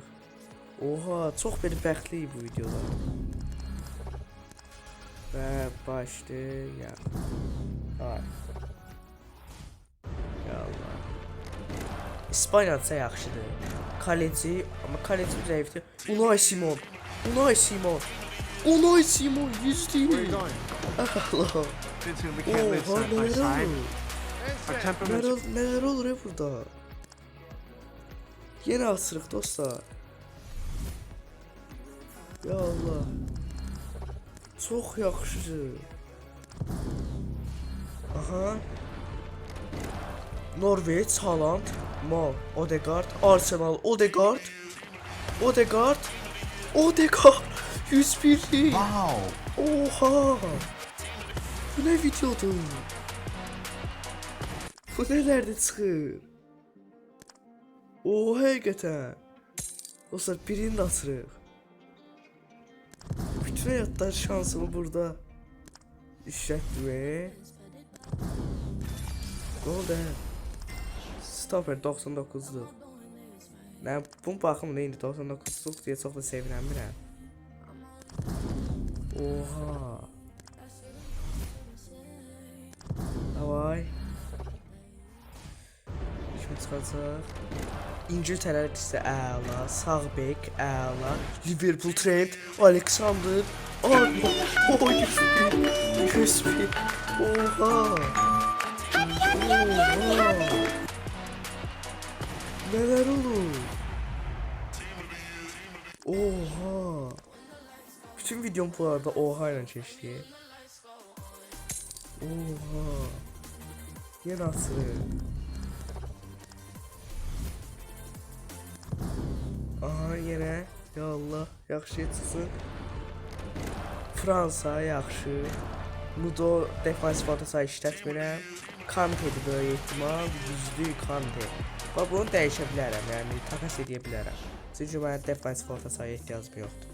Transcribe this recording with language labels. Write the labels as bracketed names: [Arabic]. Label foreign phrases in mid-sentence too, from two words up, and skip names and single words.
[Azerbaijani] Oha, çox belə bəxtliyik bu videoda. Və başlayaq. Ay. Ya Allah. İspanya'da yaxşıdır. Kaleci, amma kaleci zəifdir. Unai Simon. Yüzdür. Allah. [Turkish] Oha, neler olur ya burada? [Azerbaijani] Yine asırık dostlar. Ya Allah. Çok yaxşı. Aha. Norveç, Haaland, Mal, Odegaard, Arsenal, Odegaard. 101'lik. Wow. [Turkish] Oha. Bu ne videodur? Bu nelerde çıxır? [Azerbaijani] Oha, həqiqətən. Dostlar, birini də açırıq. Bütün həyatlar şansımı burada işlətdim. [Turkish] Ne oldu hə? [Azerbaijani] Stopper 99'dur. Nə bu baxım nə indi 99'luq deyə çox da sevinmirəm. Oha. Davay. Kim çıxacaq? İngiltərə isə əla, sağ bek əla, Liverpool Trent, Alexander, Arnold, oy, 101. Oha. Oha. [Turkish] Neler olur? Oha. Bütün videom bu arada oha ile geçti. Oha. Ya nasıl? Aha yine. Ya Allah. [Azerbaijani] Yaxşı çıxsın. Fransa yaxşı. Mudo defansif atasa işlətmirəm. [Turkish] Kante'dir böyle ihtimal. %100 Kante. [Azerbaijani] Bax bunu dəyişə bilərəm, yəni takas edə bilərəm. Çünki mənə defansif orta sahaya ehtiyacım yoxdur.